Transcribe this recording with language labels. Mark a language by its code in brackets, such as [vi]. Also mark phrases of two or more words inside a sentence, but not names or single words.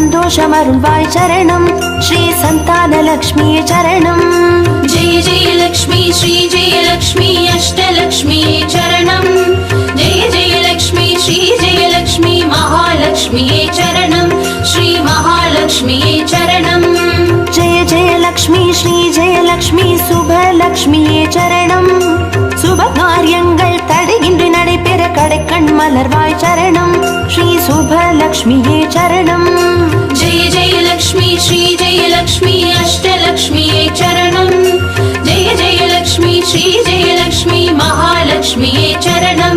[ta] சந்தோஷமருள்வாய் சரணம் ஸ்ரீ சந்தானலக்ஷ்மியே சரணம். [sa] जय जय लक्ष्मी श्री जय लक्ष्मी अष्टलक्ष्मी चरणम. जय जय लक्ष्मी श्री जय लक्ष्मी महालक्ष्मी चरणम. श्री महालक्ष्मी चरणम. जय जय लक्ष्मी श्री जय लक्ष्मी [ta] சுபலக்ஷ்மியே சரணம். சுப காரியங்கள் தடையின்றி நடைபெற கடைக்கண் மலர்வாய் சரணம் ஸ்ரீ சுபலக்ஷ்மியே சரணம். [sa] जय जय लक्ष्मी श्री जय लक्ष्मी अष्टलक्ष्मी चरणम. जय जय लक्ष्मी श्री जय लक्ष्मी महालक्ष्मी चरणम.